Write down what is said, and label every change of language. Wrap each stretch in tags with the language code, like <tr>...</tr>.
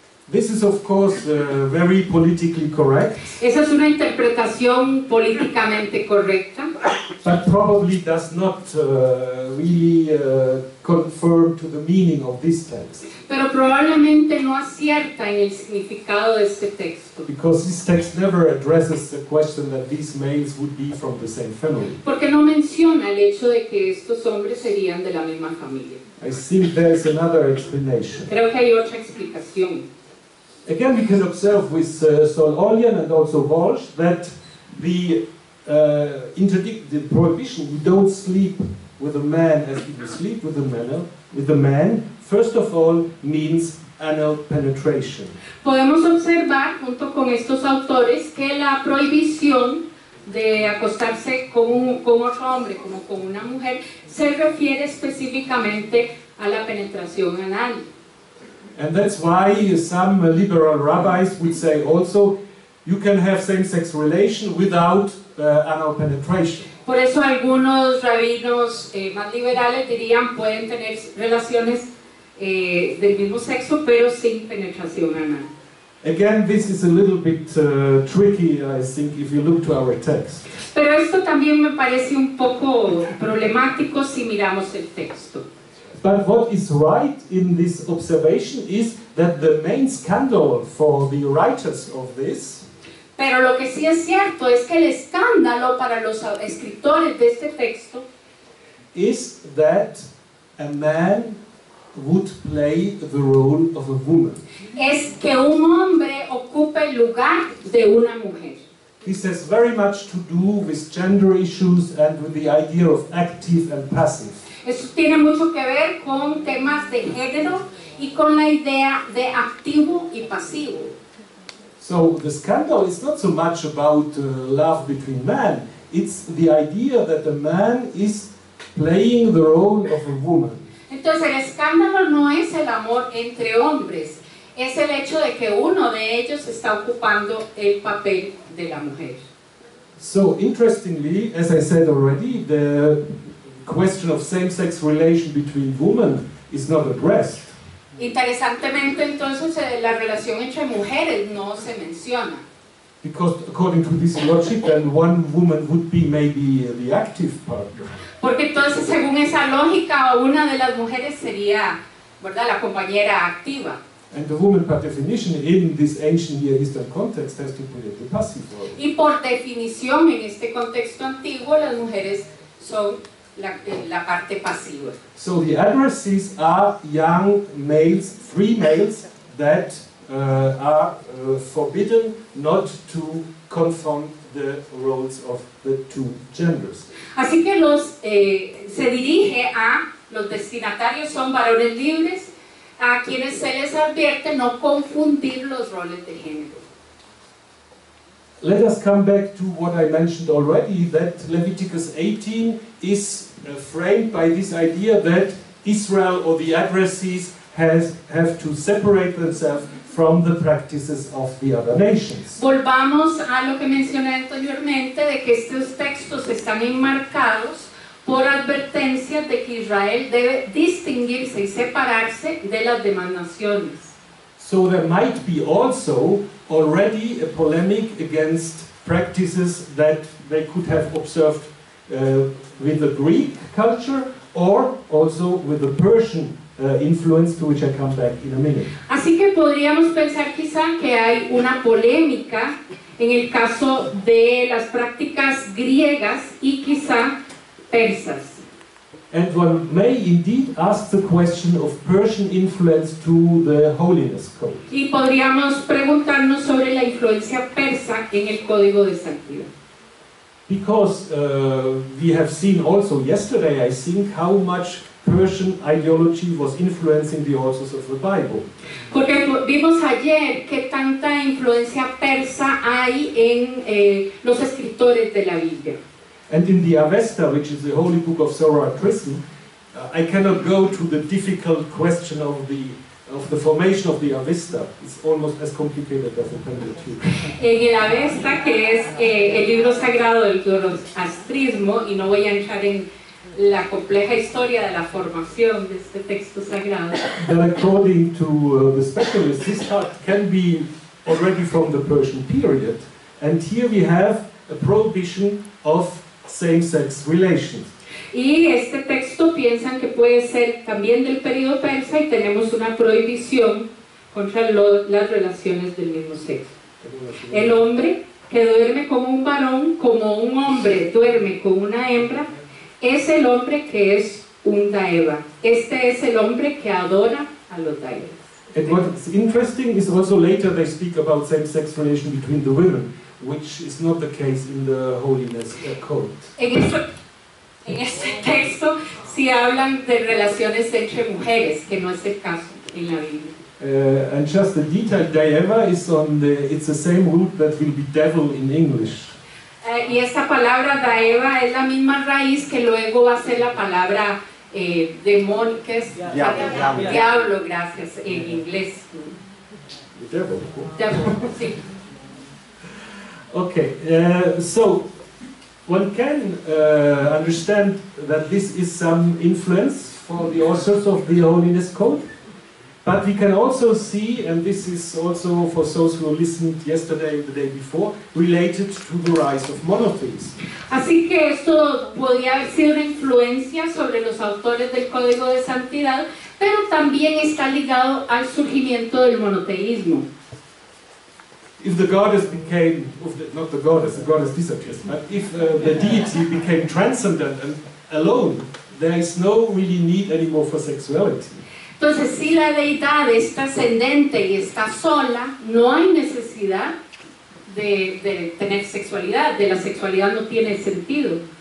<en>This is of course very politically correct.</en> <es>Esa es una interpretación políticamente correcta,</es> <en>but probably does not really confirm to the meaning of this text.</en> <es>pero probablemente no acierta en el significado de este texto.</es> <en>Because this text never addresses the question that these males would be from the same family.</en> <es>Porque no menciona el hecho de que estos hombres serían de la misma familia.</es> <en>I think there is another explanation.</en> <es>Creo que hay otra explicación.</es> <en>Again, we can observe with Saul Ollian and also Walsh that the interdict the prohibition, we don't sleep with a man as people sleep with a man, first of all, means anal penetration.</en> <es>Podemos observar, junto con estos autores, que la prohibición de acostarse con otro hombre como con una mujer se refiere específicamente a la penetración anal.</es> <en>And that's why some liberal rabbis would say also, you can have same-sex relation without anal penetration.</en> <es>Por eso algunos rabinos más liberales dirían pueden tener relaciones del mismo sexo pero sin penetración anal.</es> <en>Again, this is a little bit tricky, I think, if you look to our text.</en> <es>Pero esto también me parece un poco problemático si miramos el texto.</es> <en>But what is right in this observation is that the main scandal for the writers of this</en> <es>Pero lo que sí es cierto es que el escándalo para los escritores de este texto</es> <en>is that a man would play the role of a woman.</en> <es>es que un hombre ocupe el lugar de una mujer.</es> <en>This has very much to do with gender issues and with the idea of active and passive.</en> <es>Eso tiene mucho que ver con temas de género y con la idea de activo y pasivo.</es> <en>So the scandal is not so much about love between men, it's the idea that a man is playing the role of a woman.</en> <es>Entonces el escándalo no es el amor entre hombres, es el hecho de que uno de ellos está ocupando el papel de la mujer.</es> <en>So interestingly, as I said already, the question of same-sex relation between women is not addressed.</en> <es>Interesantemente, entonces, la relación entre mujeres no se menciona.</es> <en>Because according to this logic, then one woman would be maybe the active partner.</en> <es>Porque entonces, según esa lógica, una de las mujeres sería, ¿verdad?, la compañera activa.</es> <en>And the woman, by definition, in this ancient Near Eastern context, has to play the passive role.</en> <es>Y por definición, en este contexto antiguo, las mujeres son la parte pasiva.</es> <en>So the addressees are young males, free males, that are forbidden not to confront the roles of the two genders.</en> <es>Así que se dirige a los destinatarios son varones libres, a quienes se les advierte no confundir los roles de género.</es> <en>Let us come back to what I mentioned already, that Leviticus 18 is framed by this idea that Israel or the addressees have to separate themselves from the practices of the other nations.</en> <es>Volvamos a lo que mencioné anteriormente, de que estos textos están enmarcados por advertencias de que Israel debe distinguirse y separarse de las demás naciones.</es> <en>So there might be also already a polemic against practices that they could have observed with the Greek culture or also with the Persian influence, to which I come back in a minute.</en> <es>Así que podríamos pensar quizá que hay una polémica en el caso de las prácticas griegas y quizá persas.</es> <en>And one may indeed ask the question of Persian influence to the holiness code.</en> <es>Y podríamos preguntarnos sobre la influencia persa en el código de santidad.</es> <en>Because we have seen also yesterday, I think, how much Persian ideology was influencing the authors of the Bible.</en> <es>Porque vimos ayer que tanta influencia persa hay en los escritores de la Biblia.</es> <en>And in the Avesta, which is the holy book of Zoroastrianism, I cannot go to the difficult question of the formation of the Avesta. It's almost as complicated as the Pentateuch.</en> <es>En el Avesta, que es el libro sagrado del zoroastrismo, y no voy a entrar en la compleja historia de la formación de este texto sagrado.</es> <en>Then according to the specialists, this part can be already from the Persian period. And here we have a prohibition of same-sex relations.</en> <es>Y este texto piensan que puede ser también del periodo persa y tenemos una prohibición contra las relaciones del mismo sexo. El hombre que duerme con un varón, como un hombre duerme con una hembra, es el hombre que es un daeva. Este es el hombre que adora a los daevas.</es> <en>And what's interesting is also later they speak about same-sex relation between the women. which is not the case in the Holiness Code.</en> <es>En este texto sí hablan de relaciones entre mujeres, que no es el caso en la Biblia.</es> <en>And just the detail, Daeva is it's the same root that will be devil in English.</en> <es>Y esta palabra daeva es la misma raíz que luego va a ser la palabra demonio, que es diablo, gracias, en inglés.</es> <en>Devil.</en> <es>Devil, sí.</es> <en>Okay, so one can understand that this is some influence for the authors of the Holiness Code, but we can also see, and this is also for those who listened yesterday and the day before, related to the rise of monotheism.</en> <es>Así que esto podría haber sido una influencia sobre los autores del Código de Santidad, pero también está ligado al surgimiento del monoteísmo.</es> <en>If the goddess became, not the goddess disappears, but if the deity became transcendent and alone, there is no really need anymore for sexuality.</en> <es>Entonces, si la deidad es trascendente y está sola, no hay necesidad de tener sexualidad, de la sexualidad no tiene sentido.</es>